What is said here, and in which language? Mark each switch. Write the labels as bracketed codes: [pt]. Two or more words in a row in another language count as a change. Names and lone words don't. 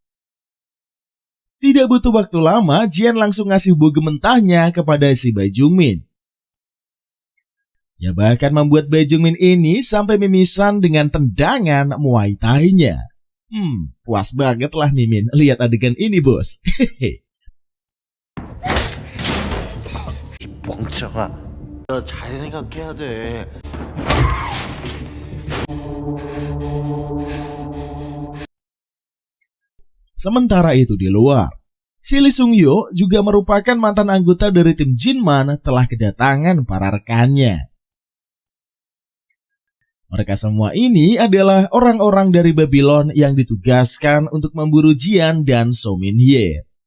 [id] Tidak butuh waktu lama, Jian langsung ngasih boge mentahnya kepada si Bae Jungmin. Ya bahkan membuat Bae Jungmin ini sampai mimisan dengan tendangan Muay Thai-nya. Puas banget lah Mimin lihat adegan ini bos. Hehehe. [ko] 멍청아. 너 잘 생각해야 돼. [id] Sementara itu di luar, si Lee Sung Yo juga merupakan mantan anggota dari tim Jinman telah kedatangan para rekannya. Mereka semua ini adalah orang-orang dari Babylon yang ditugaskan untuk memburu Jian dan So Min Hye.